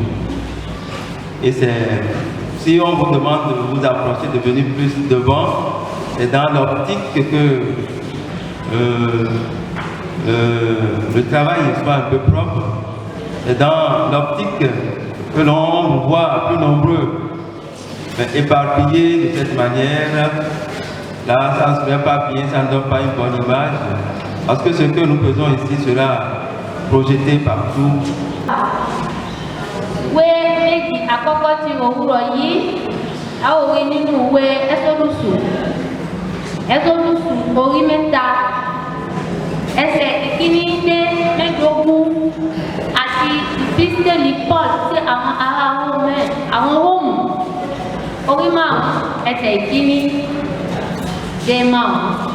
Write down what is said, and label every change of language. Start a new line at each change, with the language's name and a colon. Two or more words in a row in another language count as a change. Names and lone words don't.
French: Et c'est, si on vous demande de vous approcher, de venir plus devant, c'est dans l'optique que le travail soit un peu propre, c'est dans l'optique que l'on vous voit plus nombreux, éparpillés de cette manière. Là, ça ne se fait pas bien, ça ne donne pas une bonne image. Parce que ce que nous faisons ici sera projeté partout. Oui,
Yoruba: méjì àkọ́kọ́ tí òwúrọ̀ yìí, a ó wí nínú ìwé Ẹ́sódùsù orí mẹ́ta, ẹsẹ̀ ìkíní dé mẹ́ẹ̀ẹ́dógún àti ìpísítélì Paul sí àwọn ará Róòmù orí márùn-ún ẹsẹ̀ ìkíní dé márùn-ún.